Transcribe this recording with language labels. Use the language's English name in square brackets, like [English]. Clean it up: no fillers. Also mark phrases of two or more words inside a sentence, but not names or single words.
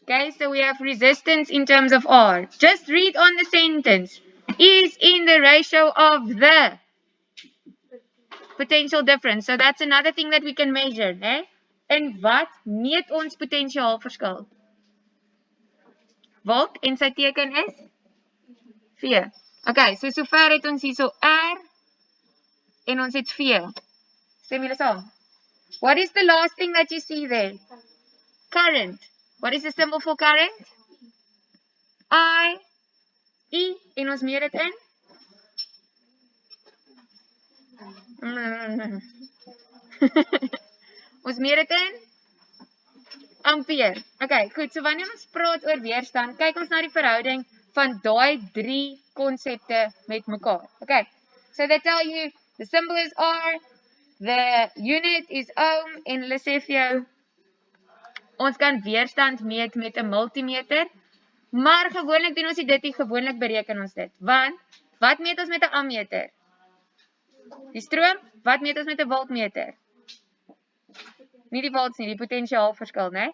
[English] Okay, so we have resistance in terms of R. Just read on the sentence. Is in the ratio of the potential difference. So that's another thing that we can measure, [Afrikaans] né? En wat meet ons potensiaalverskil? Volt en sy teken is V. Okay, so sover het ons hierso R en ons het V. Stem julle saam? [English] What is the last thing that you see there? Current. What is the symbol for current? I, [Afrikaans] en ons meet dit in? Ons meet dit in? Ampere. Okay, goed. So wanneer ons praat oor weerstand, kyk ons na die verhouding van daai drie konsepte met mekaar. [English] Okay, so they tell you the symbol is R, the unit is ohm, [Afrikaans] en hulle sê vir jou, ons kan weerstand meet met 'n multimeter, maar gewoonlik doen ons dit nie, gewoonlik bereken ons dit. Want, wat meet ons met 'n ammeter? Die stroom, wat meet ons met 'n voltmeter? Nie die volts nie, die potensiaalverskil, né?